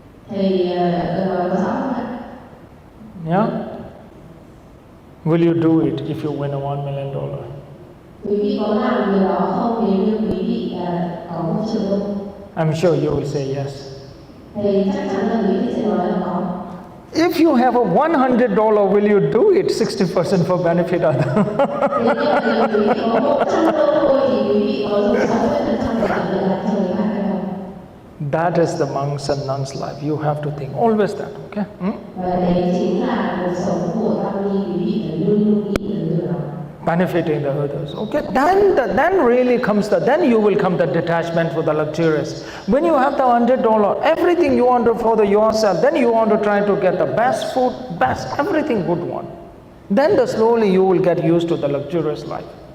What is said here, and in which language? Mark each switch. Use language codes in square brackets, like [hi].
[vi] Thầy nói có rõ không ạ? [en] Yeah? Will you do it if you win a $1 million? [vi] Quý vị có làm điều đó không nếu như quý vị có 1 triệu đô? [en] I'm sure you will say yes. [vi] Thầy chắc chắn là quý vị sẽ nói là có. [en] If you have a $100, will you do it 60% for benefit others? [vi] Nếu như quý vị có 100 đô thôi thì quý vị có dùng 60% để tạo lợi lạc cho người khác hay không? [en] That is the monks and nuns life. You have to think always that, okay? [vi] Và đấy chính là cuộc sống của tăng ni, quý vị phải luôn luôn nghĩ đến điều đó. [en] Benefiting the others, okay? Then really comes then you will come the detachment for the luxurious. When you have the $100, everything you want for yourself, then you want to try to get the best food, best everything good one. Then slowly you will get used to the luxurious life.